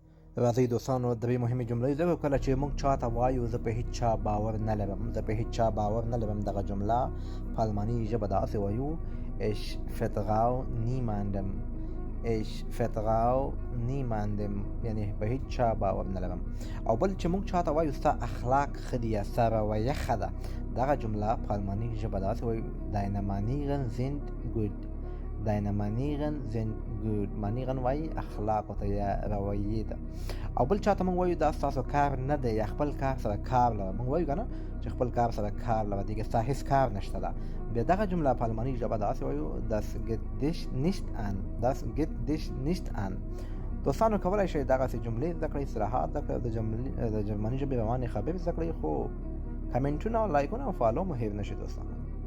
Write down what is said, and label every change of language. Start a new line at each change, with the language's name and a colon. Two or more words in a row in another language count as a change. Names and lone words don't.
Pashto: راځئ دوستانو درې مهمې جملې ذکر کله چې موږ چاته وایو زه په هیڅ چا باور نه لرم، زه په هیڅ چا باور نه لرم، دغه جمله په الماني ژبه داسې وایو
German: ich vertraue niemandem، ich vertraue niemandem،
Pashto: یعنی په هیڅ چا باور نه لرم. او بل چې موږ چاته وایو ستا اخلاق ښه دي یا ستا رویه ښه ده، دغه جمله په الماني ژبه داسې وایو
German: deine Manieren sind gut، deine Manieren sind gut،
Pashto: Manieren وایي اخلاقو ته یا رویې ته. او بل چاته موږ وایو دا ستاسو کار نه دی یا خپل کار سره کار لره، موږ وایو که نه چې خپل کار سره کار لره دیگه ستا هیڅ کار نشته ده، بیا دغه جمله په الماني ژبه داسې وایو
German: das geht dich nicht an، das geht dich nicht an.
Pashto: دوستانو کولی شئ دغسې جملې زده کړئ، اصطلاحات زده کړئ، د جرمني ژبې روانې خبرې زده کړئ، خو کمنټونه او لایکونه او فالو مو هېر نه شي دوستانو.